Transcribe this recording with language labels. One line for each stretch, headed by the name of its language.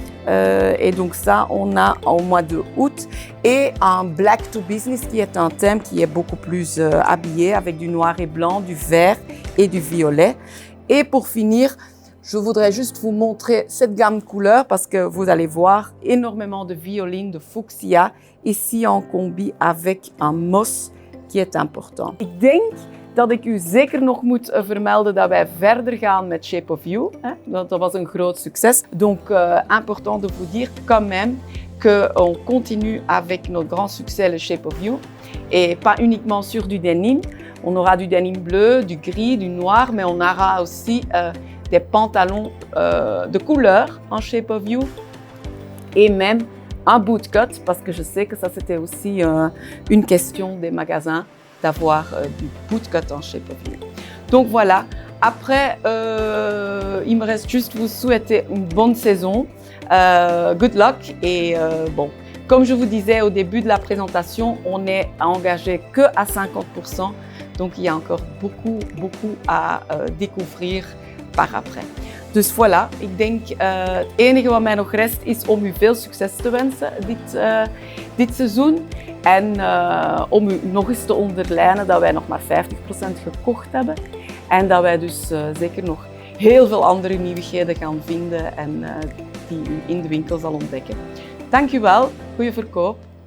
French: Et donc ça, on a au mois d'août. Et un Black to Business qui est un thème qui est beaucoup plus habillé avec du noir et blanc, du vert et du violet. Et pour finir, je voudrais juste vous montrer cette gamme de couleurs parce que vous allez voir énormément de violine, de fuchsia, ici en combi avec un moss qui est important.
Dutch: Ik denk dat ik u zeker nog moet vermelden dat wij verder gaan met Shape of You. Dat was een groot succes.
French: Donc, important de vous dire quand même qu'on continue avec notre grand succès, le Shape of You. Et pas uniquement sur du denim. On aura du denim bleu, du gris, du noir, mais on aura aussi des pantalons de couleur en Shape of You et même un bootcut parce que je sais que ça c'était aussi une question des magasins d'avoir du bootcut en Shape of You. Donc voilà, après il me reste juste vous souhaiter une bonne saison,
English: good luck
French: et bon, comme je vous disais au début de la présentation, on est engagé que à 50%, donc il y a encore beaucoup à découvrir par après.
Dutch: Dus voilà, ik denk het enige wat mij nog rest is om u veel succes te wensen dit seizoen. En om u nog eens te onderlijnen dat wij nog maar 50% gekocht hebben. En dat wij dus zeker nog heel veel andere nieuwigheden gaan vinden en die u in de winkel zal ontdekken. Dank u wel, goede verkoop.